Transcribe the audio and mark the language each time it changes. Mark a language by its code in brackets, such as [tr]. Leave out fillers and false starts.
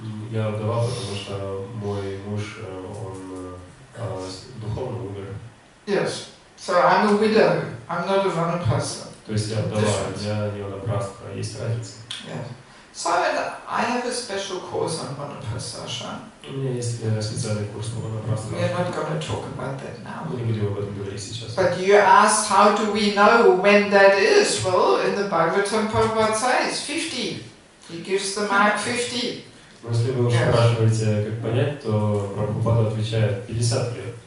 [ru] Я вдова, потому что мой муж, он духовно умер. [en] Yes, so I'm a widow. I'm not a Vanaprastha. [ru] То есть я вдова, я не ванапрастха, есть разница. [en] Yeah. So I have a special course on Vanaprastha. [ru] У меня есть специальный курс по ванапрастху. [en] We are not going to talk about that now. [ru] Мы не будем об этом говорить сейчас. [en] But you asked how do we know when that is? Well, in the Bhagavatam Prabhupada says 50. He gives the mark 50. [ru] Но если вы уж спрашиваете, как понять, то Прабхупада отвечает 50 лет.